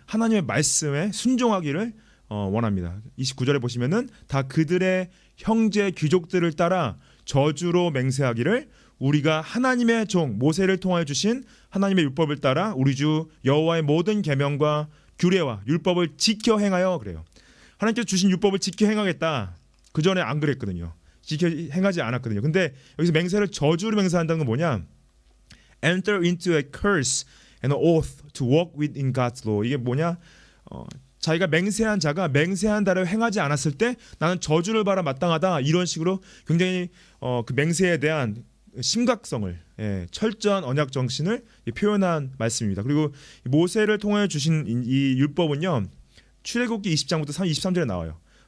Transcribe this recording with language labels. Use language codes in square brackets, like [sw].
[ko] 하나님의 말씀에 순종하기를 원합니다. 29절에 보시면은 다 그들의 형제 귀족들을 따라 저주로 맹세하기를 우리가 하나님의 종 모세를 통하여 주신 하나님의 율법을 따라 우리 주 여호와의 모든 계명과 규례와 율법을 지켜 행하여 그래요. 하나님께서 주신 율법을 지켜 행하겠다. 그 전에 안 그랬거든요. 지켜 행하지 않았거든요. 근데 여기서 맹세를 저주로 맹세한다는 건 뭐냐? [en] Enter into a curse and an oath to walk within God's law. [ko] 이게 뭐냐? 자기가 맹세한 자가 맹세한 대로 행하지 않았을 때 나는 저주를 받아 마땅하다. 이런 식으로 굉장히 그 맹세에 대한 심각성을 철저한 언약 정신을 표현한 말씀입니다. 그리고 모세를 통하여 주신 이 율법은요. 출애굽기 20장부터 23절에 나와요.